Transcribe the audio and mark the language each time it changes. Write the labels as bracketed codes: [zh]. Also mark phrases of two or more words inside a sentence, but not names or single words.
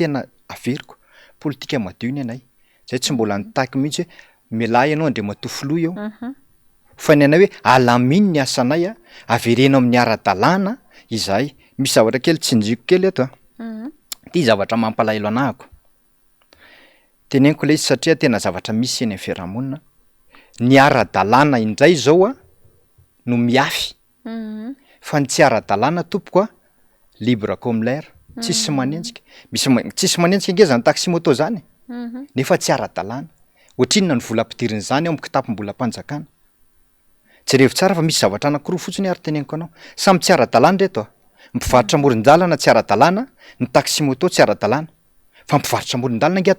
[mg] tena averiko politika madio ny anay zay tsy mbola nitaky mihitsy hoe mialahy ianao andre matofilo eo fa ny anay hoe alaminy ny asanay a averenao amin'ny ara-dalàna izahay misy zavatra kely tsinjiko kely eto ty zavatra mampalahelo anahako teneniko le izy satria tena zavatra misy eny amin'ny fiarahamonina ny ara-dalàna indray zao a no miafy fa ny tsy ara-dalàna tompoko a [fr] libre comme l'air [mg] tsisy manenjika tsisy manenjika nge zany [fr] taxi moto [mg] zany nefa tsy ara-dalàna ohatrinona ny volam-pidiriny zany ao mikitapom-bolam-panjakana jerevo tsara fa misy zavatra anankiroa fotsiny ary teneniko anao samy tsy ara-dalàna reto a mpivarotra amoron-dalana tsy ara-dalàna ny [fr] taxi moto [mg] tsy ara-dalàna fa mpivarotra amoron-dalana nge